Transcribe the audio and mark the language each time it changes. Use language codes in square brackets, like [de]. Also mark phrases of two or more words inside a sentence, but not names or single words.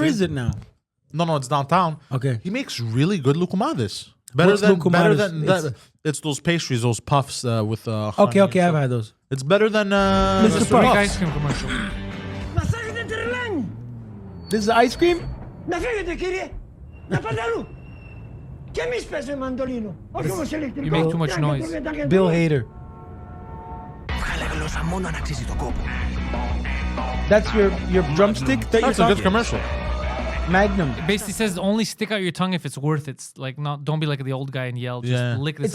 [en] is it now? No, it's downtown. Okay. He makes really good lucumades. Better What's than lucumades? that. It's those pastries, those puffs with. Honey Okay, and I've stuff. had those. It's better than Mr. Mr. Puff. Greek Puffs. ice cream commercial. This is ice cream? [el] Να φύγετε κύριε, να πάτε αλλού. Και εμείς παίζουμε μαντολίνο, όχι όμως ηλεκτρικό. [en] You make too much noise. Bill Hader. That's your drumstick that you're That's a good talking? commercial. Magnum. It basically says only stick out your tongue if it's worth it. It's like not. Don't be like the old guy and yell. Just Yeah. lick this It's